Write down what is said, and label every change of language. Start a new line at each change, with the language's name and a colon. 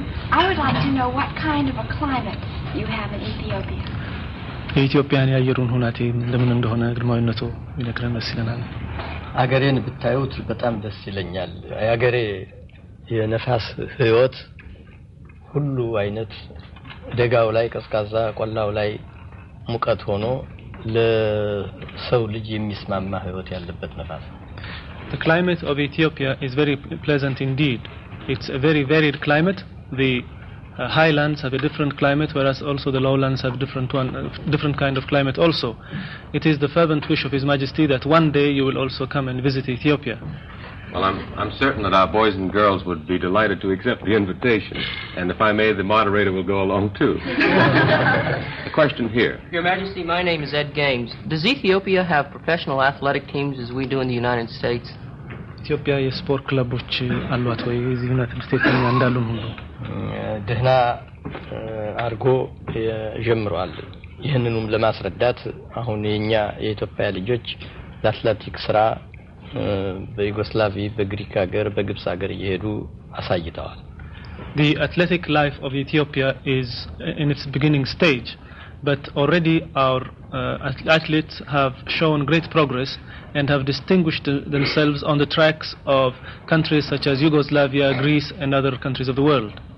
English: I would like to know what kind of a climate you have in Ethiopia.
Amharic: የኢትዮጵያን ያየሩን ሁናቴ እንደምን እንደሆነ ግርማዊነቱ ይነግረን መስለናል። አገሬን ብታዩት በጣም ደስ ይለኛል። አገሬ የነፋስ ህይወት ሁሉ አይነት ደጋው ላይ ቀዝቃዛ ቆላው ላይ ሙቀት ሆኖ ለሰው ልጅ የሚስማማ ህይወት ያለበት ነፋስ።
English: The climate of Ethiopia is very pleasant indeed. It's a very varied climate. The highlands have a different climate, whereas also the lowlands have different kind of climate also. It is the fervent wish of His Majesty that one day you will also come and visit Ethiopia. Well, I'm certain that our boys and girls would be delighted to accept the invitation, and if I may, the moderator will go along too. A question here. Your Majesty, my name is Ed Games. Does Ethiopia have professional athletic teams as we do in the United States?
Amharic: ኢትዮጵያ የስፖርት ክለቦች አሏት ወይ? እዚህ ዩናይትድ ስቴትስ እንዳሉን ሁሉ ደህና አርጎ ጀምሯል። ይህንንም ለማስረዳት አሁን የኛ የኢትዮጵያ ልጆች ለአትሌቲክስ ስራ በዩጎስላቪ በግሪክ ሀገር በግብጽ ሀገር እየሄዱ አሳይተዋል።
English: The athletic life of Ethiopia is in its beginning stage, but already our athletes have shown great progress and have distinguished themselves on the tracks of countries such as Yugoslavia, Greece, and other countries of the world.